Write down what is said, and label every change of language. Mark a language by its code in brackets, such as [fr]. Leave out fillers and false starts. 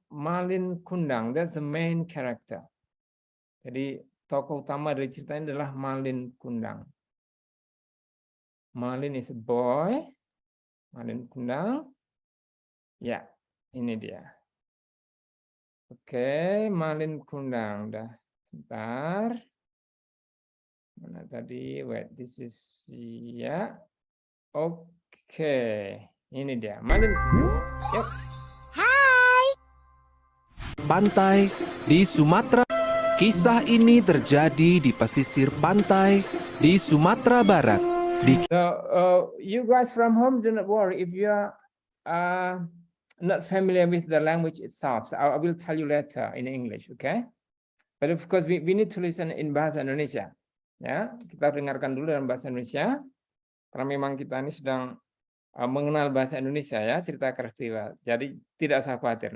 [en] Malin Kundang, that's the main character. [id] Jadi tokoh utama dari cerita ini adalah Malin Kundang. [en] Malin is a boy. Malin Kundang. [id] Ya, ini dia. Oke, Malin Kundang. Udah, sebentar. Mana tadi? [en] Wait, this is [id] ya. Oke, ini dia. Malin Kundang. Yep. Pantai di Sumatera. Kisah ini terjadi di pesisir pantai di Sumatera Barat. [en] So, you guys from home, do not worry if you are not familiar with the language itself. So I will tell you later in English, okay? But of course, we need to listen in Bahasa Indonesia. [id] Ya, kita dengarkan dulu dalam bahasa Indonesia. Karena memang kita ini sedang mengenal bahasa Indonesia ya, cerita Khatulistiwa. Jadi tidak usah khawatir.